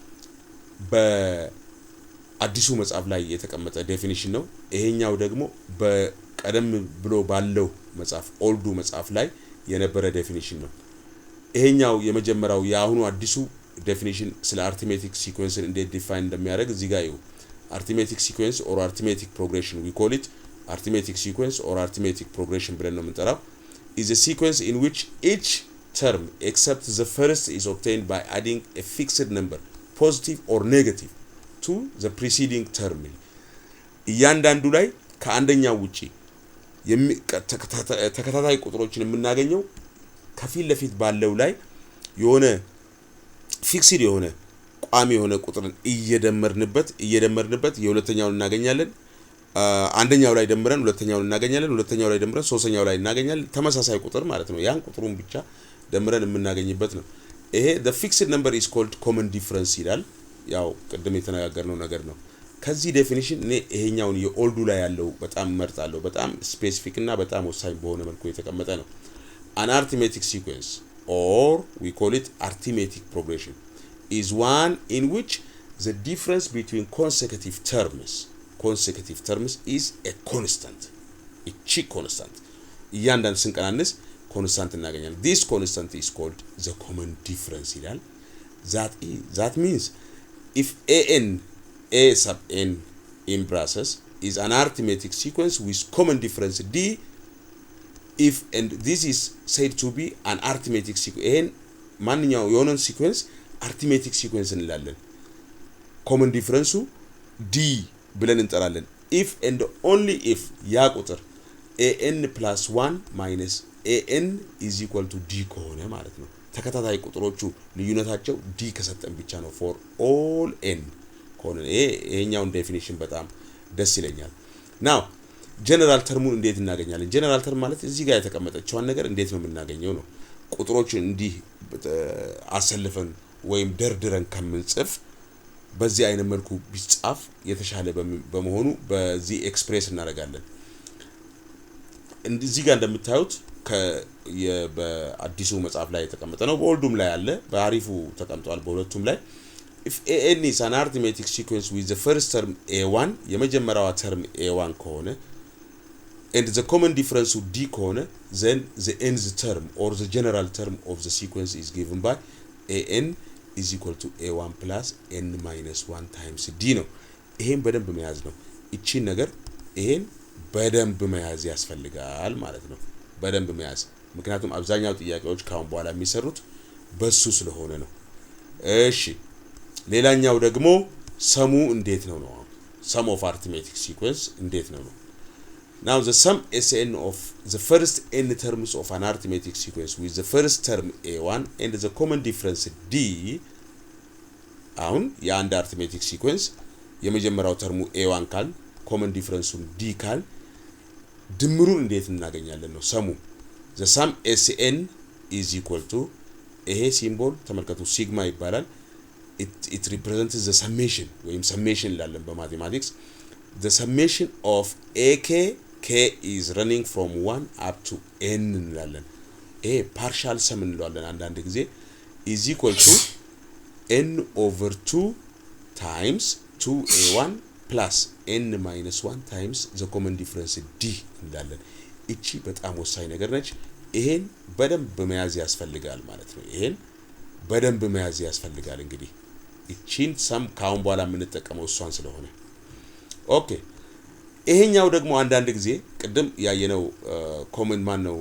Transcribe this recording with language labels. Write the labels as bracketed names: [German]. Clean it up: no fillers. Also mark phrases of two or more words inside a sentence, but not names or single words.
[Amharic] በአዲሱ መጽሐፍ ላይ የተቀመጠ ዴፊኒሽን ነው ይሄኛው ደግሞ በቀደም ብሎ ባለው መጽሐፍ ኦልዱ መጽሐፍ ላይ የነበረ ዴፊኒሽን ነው ይሄኛው የመጀመሪያው ያሁኑ አዲሱ ዴፊኒሽን ስለ [English] arithmetic sequence [Amharic] እንዴት ዲፋይን እንደሚያደርግ እዚህ ጋር ይው [English] arithmetic sequence or arithmetic progression we call it arithmetic sequence or arithmetic progression [Amharic] ብለን ነው የምንጠራው [English] is a sequence in which each term except the first is obtained by adding a fixed number positive or negative to the preceding term [Amharic] እያንዳንዱ ላይ ከአንደኛው ውጪ ተከታታይ ቁጥሮችን የምናገኘው ከፊት ለፊት ባለው ላይ የሆነ ፊክስድ የሆነ ቋሚ የሆነ ቁጥርን እየደመርንበት የሁለተኛውን እናገኛለን አንደኛው ላይ ደምረን ሁለተኛውን እናገኛለን ሁለተኛው ላይ ደምረን ሶስተኛው ላይ እናገኛለን ተመሳሳይ ቁጥር ማለት ነው ያን ቁጥሩን ብቻ ደምረን የምናገኝበት ነው ይሄ [English] the fixed number is called common difference [Amharic] ይላል ያው ቅድም የተነጋገርነው ነገር ነው ከዚህ ዴፊኒሽን እኔ ይሄኛውን የኦልዱ ላይ ያለው በጣም መርጣለሁ በጣም ስፔሲፊክ እና በጣም ወሳኝ በሆነ መልኩ የተቀመጠ ነው [English] an arithmetic sequence or we call it arithmetic progression is one in which the difference between consecutive terms is a constant a constant [Amharic] እያንዳንዱ ስንቀናነስ [English] constant እናገኛለን this constant is called the common difference ይላል that means if a sub n in braces is an arithmetic sequence with common difference d if and this is said to be an arithmetic sequence and [Amharic] ማንኛው የሆነን [English] sequence arithmetic sequence እንላለን common difference d ብለን እንጠራለን if and only if [Amharic] ያ ቁጥር [English] an plus 1 minus an is equal to d [Amharic] ከሆነ ማለት ነው ተከታታይ ቁጥሮቹ ልዩነታቸው d ከሰጠን ብቻ ነው [English] for all n [Amharic] ከሆነ ይሄኛው ዴፊኒሽን በጣም ደስ ይለኛል now ጀነራል ተርሙን እንዴት እናገኛለን ጀነራል ተርም ማለት እዚህ ጋር የተቀመጠችዋን ነገር እንዴት ነው የምናገኘው ነው ቁጥሮችን እንዲህ አሰልፈን ወይም ደርድረን ከምንጽፍ በዚህ አይነት መልኩ ቢጻፍ የተሻለ በመሆኑ በዚህ ኤክስፕሬስ እናደርጋለን እዚህ ጋር እንደምታዩት በአዲሱ መጽሐፍ ላይ የተቀመጠ ነው በኦልዱም ላይ አለ በአሪፉ ተቀምጧል በሁለቱም ላይ [English] if an is an arithmetic sequence with the first term a1 [Amharic] የመጀመሪያው term a1 ከሆነ [English] and the common difference with d ከሆነ then the nth term or the general term of the sequence is given by an is equal to a1 plus n minus 1 times d [Amharic] ነው ይሄን በደንብ መያዝ ነው እቺን ነገር ይሄን በደንብ መያዝ ያስፈልጋል ማለት ነው በደንብ መያዝ ምክንያቱም አብዛኛው ጥያቄዎች ካሁን በኋላ የሚሰሩት በሱ ስለሆነ ነው እሺ ሌላኛው ደግሞ ሰሙ እንዴት ነው [English] sum of arithmetic sequence [Amharic] እንዴት ነው [English] now the sum sn of the first n terms of an arithmetic sequence with the first term a1 and the common difference d [Amharic] አሁን የአንድ arithmetic sequence የመጀመሪያው ተርሙ a1 ካል [English] common difference d [Amharic] ካል ድምሩን እንዴት እናገኛለን ነው ሰሙ [English] the sum sn is equal to [Amharic] ይሄ ሲምቦል ተመልከቱ ሲግማ ይባላል [English] it represents the summation [Amharic] ወይም summation ላለን በማቴማቲክስ [English] the summation of ak k is running from 1 up to n [Amharic] እንላለን ይሄ [English] partial sum [Amharic] እንለዋለን አንዳንድ ጊዜ [English] is equal to n over 2 times 2a1 plus n minus 1 times the common difference d [Amharic] እንላለን እቺ በጣም ወሳኝ ነገር ነች ይሄን በደንብ መያዝ ያስፈልጋል ማለት ነው ይሄን በደንብ መያዝ ያስፈልጋል እንግዲህ እቺን ሰም ካሁን በኋላ የምንጠቀመው እሷን ስለሆነ ኦኬ ይሄኛው ደግሞ አንዳንድ ጊዜ ቅድም ያየነው ኮመን ማን ነው